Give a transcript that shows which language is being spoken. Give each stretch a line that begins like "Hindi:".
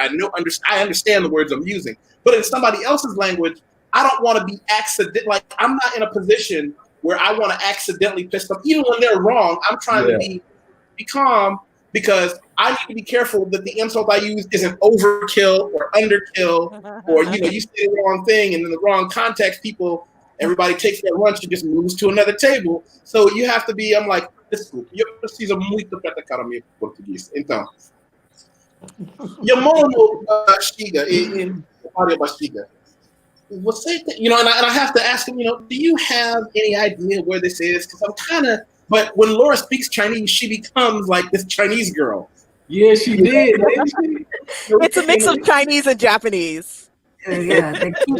English: I understand the words I'm using. But in somebody else's language, I don't want to be I'm not in a position where I want to accidentally piss them. Even when they're wrong, I'm trying to be calm because I need to be careful that the insult I use isn't overkill or underkill, or you say the wrong thing and in the wrong context, everybody takes their lunch and just moves to another table. So you have to be. I'm like,
Portuguese: desculpa, eu preciso muito praticar o meu português. Então, eu moro no Bexiga, em área Bexiga.
English: Você, and I have to ask him, do you have any idea where this is? Because I'm kind of. But when Laura speaks Chinese, she becomes like this Chinese girl. Yeah, she did. It's a mix of Chinese and Japanese. Yeah,